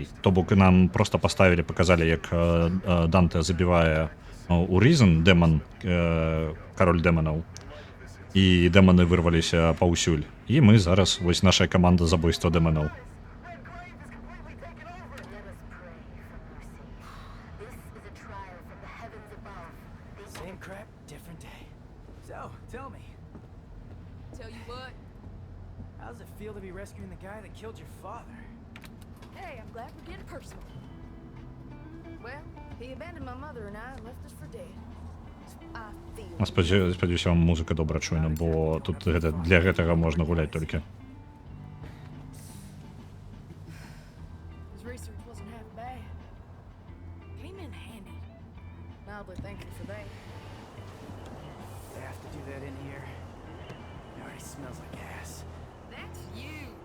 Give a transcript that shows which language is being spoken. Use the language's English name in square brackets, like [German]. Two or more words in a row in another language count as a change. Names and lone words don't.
[Belarusian] То бок нам проста паставілі, паказалі, як Данте забівае Уризен, дэман, кароль дэманаў, і дэманы вырваліся паўсюль. І мы зараз, вось наша каманда забойства дэманаў. [English] Same crap, different day. So, tell me, Tell you what, how does it feel to be rescuing the guy that killed your father? hey, I'm glad we're getting personal. Well, he abandoned my mother and I and left us for dead. I feel... [Belarusian] Спадзяюся, вам музыка добра чуйна, бо тут для гэтага можна гуляць толькі. [English] His research wasn't half bad. Came in handy. Mildly thankful for that. They have to do that in here. It already smells like ass. That's you.